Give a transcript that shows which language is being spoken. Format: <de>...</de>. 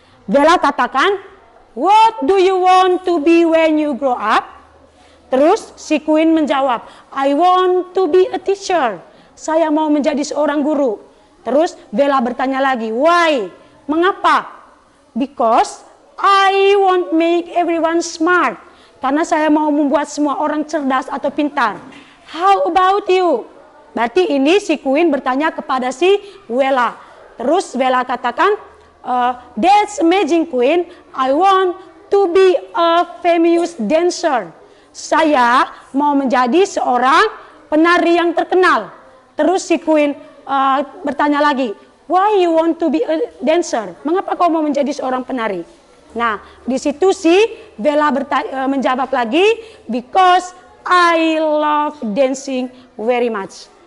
<en>Bella</en> <id>katakan,</id> <en>what do you want to be when you grow up?</en> <id>Terus si Queen menjawab,</id> <en>I want to be a teacher.</en> <id>Saya mau menjadi seorang guru. Terus Bella bertanya lagi, why? Mengapa?</id> <en>Because I want make everyone smart.</en> <id>Karena saya mau membuat semua orang cerdas atau pintar.</id> <en>How about you?</en> <id>Berarti ini si Queen bertanya kepada si Bella. Terus Bella katakan,</id> <en>that's amazing Queen. I want to be a famous dancer.</en> <id>Saya mau menjadi seorang penari yang terkenal. Terus si Queen bertanya lagi,</id> <en>why you want to be a dancer?</en> <id>Mengapa kau mau menjadi seorang penari? Nah, di situ si Bella menjawab lagi,</id> <en>because I love dancing very much.</en>